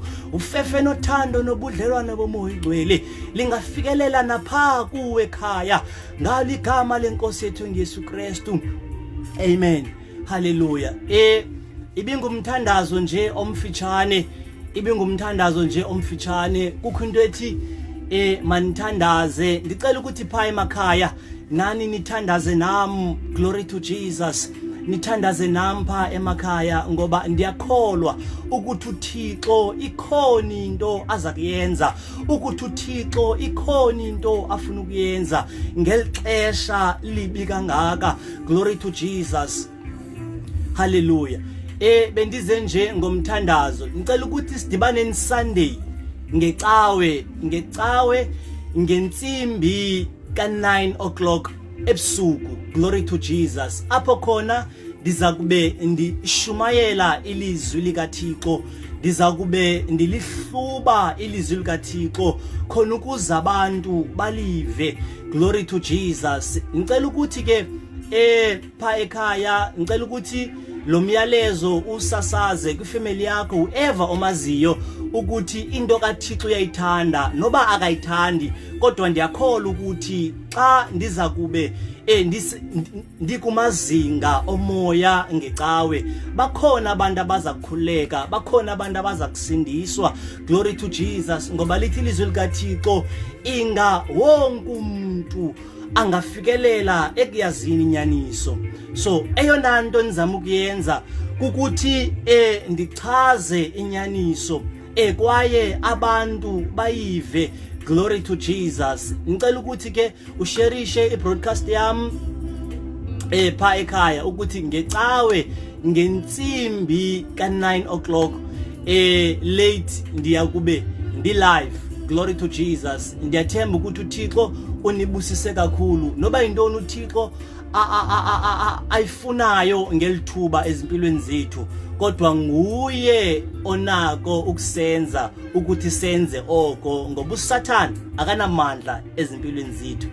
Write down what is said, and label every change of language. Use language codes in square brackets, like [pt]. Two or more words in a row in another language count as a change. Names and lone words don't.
[xh] Ufefe nothando nobudlelwane boMoya Oyingcwele lingafikelela napha kuwe ekhaya, ngaligama lenkosi yethu ngeyesu Kristu. [en] Amen. Hallelujah. [xh] Ibingumthandazo nje omfitshane, kukho into ethi manithandaze. Ndicela ukuthi pha emakhaya nani nithandaze nam. [en] Glory to Jesus. [xh] Nithandaze nam pha emakhaya, ngoba ndiyakholwa ukuthi uThixo ikhona into aza kuyenza, ukuthi uThixo ikhona into afuna ukuyenza ngelixesha libi kangaka. [en] Glory to Jesus. Hallelujah. [xh] Bendize nje ngomthandazo. Ngicela ukuthi sidibane Sunday ngecawe ngentsimbi ka9 o'clock ebusuku. [en] Glory to Jesus. [xh] Apho khona ndiza kube ndishumayela ilizwi likaThixo, ndiza kube ndilihluba ilizwi likaThixo khona ukuze abantu balive. [en] Glory to Jesus. [xh] Ngicela ukuthi ke pha ekhaya, ngicela ukuthi lo myalezo usasaze kwifamily yakho whoever omaziyo ukuthi into kaThixo uyayithanda noba akayithandi kodwa ndiyakholwa ukuthi xa ndiza kube ndikumazinga omoya ngecawe bakhona abantu abazakukhuleka bakhona abantu abazakusindiswa. [en] Glory to Jesus. [xh] Ngoba lithi ilizwi likaThixo inga wonke umuntu angafikelela ekuyazini inyaniso. So eyona nto nizama ukuyenza ukuthi ndichaze inyaniso kwaye abantu bayive. [en] Glory to Jesus. [xh] Ngicela ukuthi ke usharishe ibroadcast yami pha ekhaya ukuthi ngecawe ngensimbi ka9 [en] o'clock late [xh] ndiyakube ndi live. [en] Glory to Jesus. [xh] Ndiyathemba ukuthi uThixo unibusise kakhulu noba intoni uThixo ayifunayo ngelithuba ezimpilweni zethu kodwa nguye onako ukusenza ukuthi senze oko ngoba uSathane akanamandla ezimpilweni zethu.